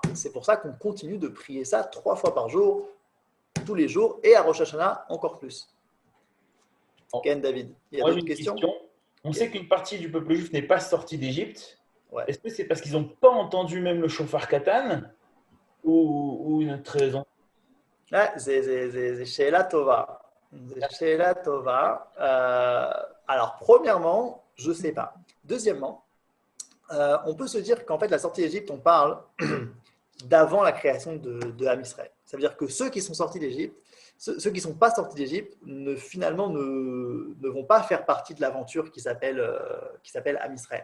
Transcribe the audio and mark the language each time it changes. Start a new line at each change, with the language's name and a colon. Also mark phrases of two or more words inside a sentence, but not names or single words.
French: C'est pour ça qu'on continue de prier ça 3 fois par jour, tous les jours, et à Rosh Hashanah encore plus. Ken, David, il y a Moi, j'ai d'autres une questions? question. On sait qu'une partie du peuple juif n'est pas sortie d'Égypte. Ouais. Est-ce que c'est parce qu'ils n'ont pas entendu même le shofar Katan ou une autre raison?
Hebrew: זה שאלה טובה. זה שאלה טובה.
French: Alors, premièrement, je ne sais pas. Deuxièmement, on peut se dire qu'en fait, la sortie d'Égypte, on parle d'avant la création de Ham Israël. Ça veut dire que ceux qui sont sortis d'Égypte, ceux qui ne sont pas sortis d'Égypte, finalement ne vont pas faire partie de l'aventure qui s'appelle Ham Israël.